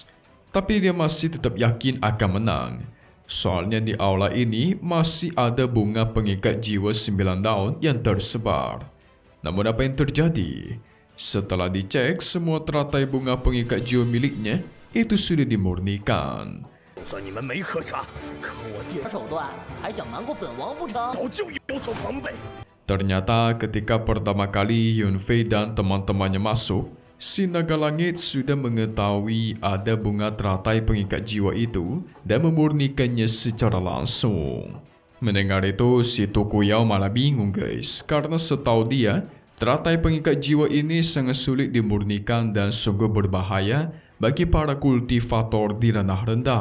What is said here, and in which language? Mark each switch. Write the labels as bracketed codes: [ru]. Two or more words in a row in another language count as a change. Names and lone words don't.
[id] Tapi dia masih tetap yakin akan menang. Soalnya di aula ini masih ada bunga pengikat jiwa 9 daun yang tersebar. Namun apa yang terjadi? Setelah dicek, semua teratai bunga pengikat jiwa miliknya itu sudah dimurnikan. [zh] 就算你们没喝茶，可我爹手段还想瞒过本王不成？早就有所防备。 [id] Ternyata ketika pertama kali Yun Fei dan teman-temannya masuk, si naga langit sudah mengetahui ada bunga teratai pengikat jiwa itu dan memurnikannya secara langsung. Mendengar itu, si Tuku Yao malah bingung guys, karena setahu dia, teratai pengikat jiwa ini sangat sulit dimurnikan dan sungguh berbahaya bagi para kultivator di ranah rendah.